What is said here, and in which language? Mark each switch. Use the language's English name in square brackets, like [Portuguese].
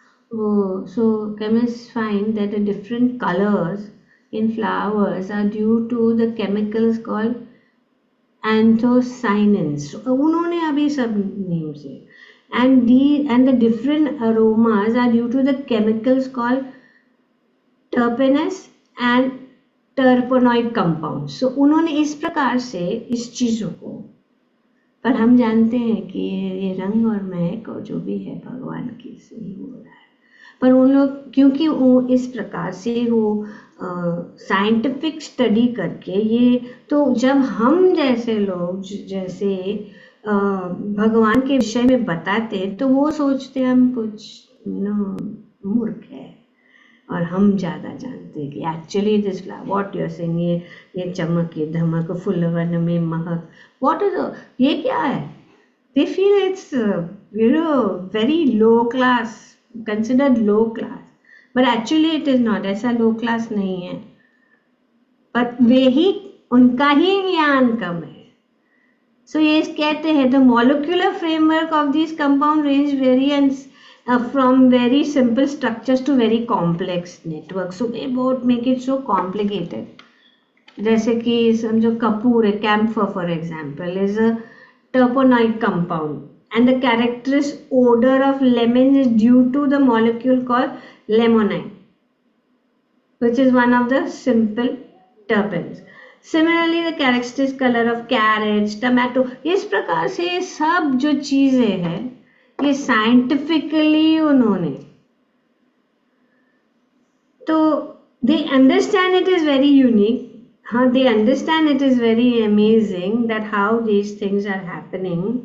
[English] So chemists find that the different colors in flowers are due to the chemicals called anthocyanins. [Hindi] उन्होंने अभी सब name से, [English] and the different aromas are due to the chemicals called terpenes and terpenoid compounds. [Hindi] So उन्होंने इस प्रकार से इस चीज़ों को, पर हम जानते हैं कि ये रंग और महक और जो भी है भगवान की से ही हो रहा है। पर उन लोग क्योंकि वो इस प्रकार से वो साइंटिफिक स्टडी करके ये, तो जब हम जैसे लोग जैसे भगवान के विषय में बताते तो वो सोचते हम कुछ मूर्ख है और हम ज़्यादा जानते हैं कि [English] actually this what you are saying, [Hindi] ये चमक, ये धमक, फुलवन में महक, [English] what is, [Hindi] ये क्या है? [English] they feel it's very low class, considered low class, but actually it is not, [Hindi] ऐसा लो क्लास नहीं है, पर वे ही, उनका ही ज्ञान कम है। [English] so [Hindi] ये कहते हैं [English] The molecular framework of this compound range variance from very simple structures to very complex networks. So they both make it so complicated. [Hindi] जैसे कि समझो कपूर है, [English] camphor for example is a terpenoid compound and the characteristic odor of lemon is due to the molecule called lemonine, which is one of the simple terpenes. Similarly the characteristic color of carrots, tomato, [Hindi] इस प्रकार से सब जो चीजें हैं ये scientifically उन्होंने, तो [English] They understand it is very unique, हाँ they understand it is very amazing that how these things are happening.